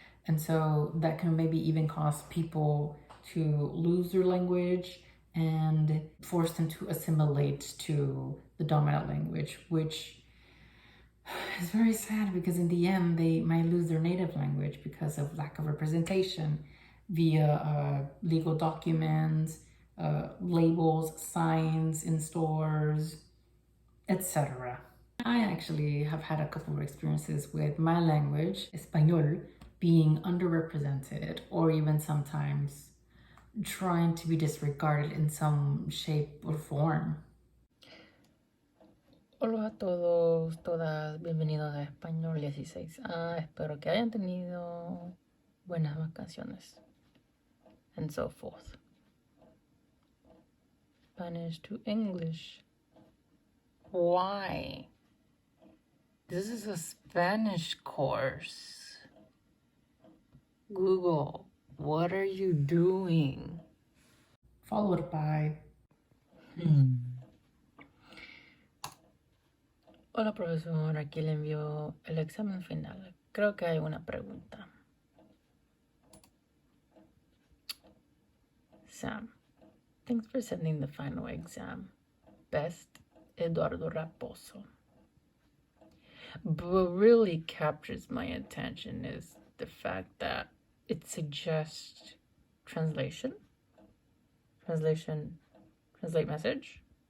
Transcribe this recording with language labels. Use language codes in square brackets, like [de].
[en] And so that can maybe even cause people to lose their language and force them to assimilate to the dominant language, which is very sad, because in the end they might lose their native language because of lack of representation via legal documents, labels, signs in stores, etc. I actually have had a couple of experiences with my language, Español, being underrepresented or even sometimes trying to be disregarded in some shape or form. [es] Hola a todos, todas, bienvenidos a Español 16A. Espero que hayan tenido buenas vacaciones [en] and so forth. Spanish to English. Why? This is a Spanish course. Google, what are you doing? Followed by, [es] Hola profesor, aquí le envío el examen final. Creo que hay una pregunta. [en] Sam, thanks for sending the final exam. Best, Eduardo Raposo. But what really captures my attention is the fact that it suggests translate message.